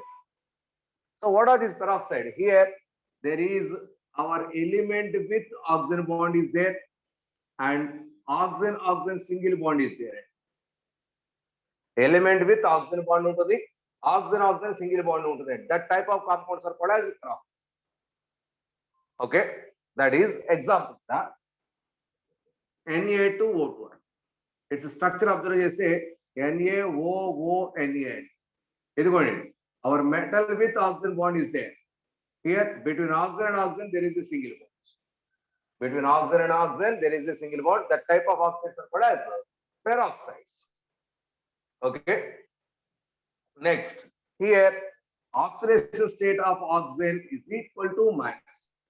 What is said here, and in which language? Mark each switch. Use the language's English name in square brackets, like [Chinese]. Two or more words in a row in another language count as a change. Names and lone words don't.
[English] So what are these peroxides? Here there is our element with oxygen bond is there, and oxygen single bond is there. Element with oxygen bond ఉంటుంది, oxygen single bond ఉంటుంది. That type of compounds are called as peroxides. Okay, that is examples. Na2O2. Its structure observe చేస్తే NaOONA. [Telugu] ఇదిగోండి, [English] our metal with oxygen bond is there. Here between oxygen and oxygen there is a single bond. Between oxygen and oxygen there is a single bond. That type of oxides are called as peroxides. Okay. Next, here oxidation state of oxygen is equal to minus.